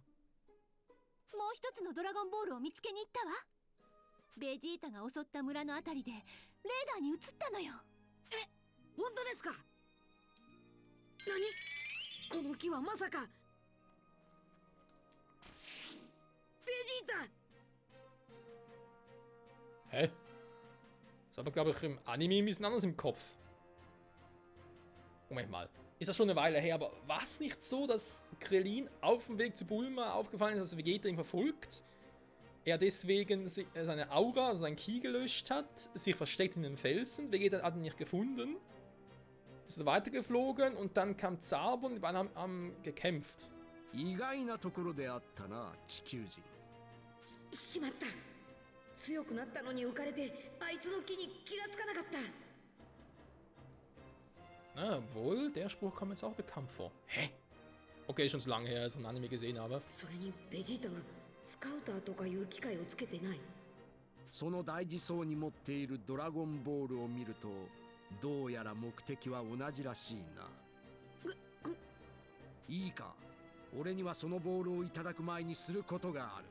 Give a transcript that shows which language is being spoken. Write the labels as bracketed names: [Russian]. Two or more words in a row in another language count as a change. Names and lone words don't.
[Japanese] もう一つのドラゴンボールを見つけに行ったわ。ベジータが襲った村のあたりでレーダーに映ったのよ。本当ですか？何？この木はまさかベジータ。 [German] Hä? Ist aber, glaube ich, im Anime ein bisschen anders im Kopf. Moment mal. Ist das schon eine Weile her, aber war es nicht so, dass Krillin auf dem Weg zu Bulma aufgefallen ist, dass Vegeta ihn verfolgt? Er deswegen seine Aura, also sein Ki gelöscht hat, sich versteckt in den Felsen. Vegeta hat ihn nicht gefunden. Ist weitergeflogen und dann kam Zarbon und die beiden haben gekämpft. [Japanese] 意外なところであったな、地球人。しまった。強くなったのに浮かれてあいつの木に気がつかなかった。 [German] Na, obwohl, der Spruch kommt mir jetzt auch bekannt vor. Hä? Okay, schon so lange her, als ich ein Anime gesehen habe. [Japanese] それにベジータはスカウターとかいう機械をつけてない。その大事そうに持っているドラゴンボールを見ると、どうやら目的は同じらしいな。いいか、俺にはそのボールをいただく前にすることがある。